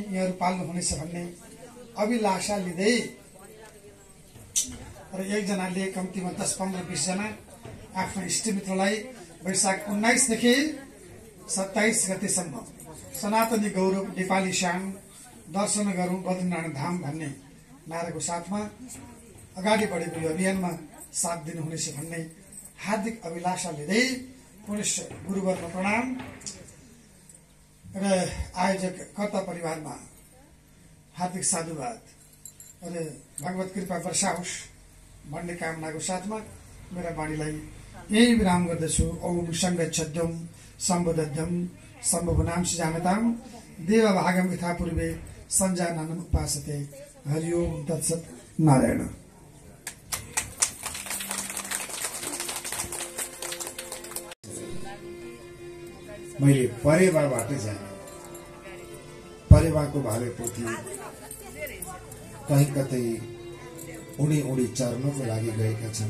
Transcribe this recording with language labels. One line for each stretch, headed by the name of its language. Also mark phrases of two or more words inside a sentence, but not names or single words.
Nepali: यहाँहरू पाल्नुहुनेछ भन्ने अभिलाषा लिँदै र एकजनाले कम्तीमा 10-15-20 जना आफ्नो इष्टमित्रलाई वैशाख 19 देखि 27 गतेसम्म सनातनी गौरव नेपाली शान दर्शन गरौँ बद्रीनारायण धाम भन्ने नाराको साथमा अगाडि बढेको यो अभियानमा साथ दिनुहुनेछ भन्ने हार्दिक अभिलाषा लिँदै पुनश्च गुरुवरमा प्रणाम र आयोजक कर्ता परिवारमा हार्दिक साधुवाद र भगवत कृपा वर्षाओस् भन्ने कामनाको साथमा मेरा वाणीलाई यही विराम गर्दछु।
Sanskrit: ओम सङ्गच्छद्यम सम्बोधद्यम सम्भवनांश जानताम देवभागम यथा पूर्वे सञ्जाननम उपासते। हरिओम तत्सत् नारायण।
Nepali: मैले परेवाबाट जाने परेवाको भाले पोथी कहीँ कतै उडी चर्नको लागि गएका छन्।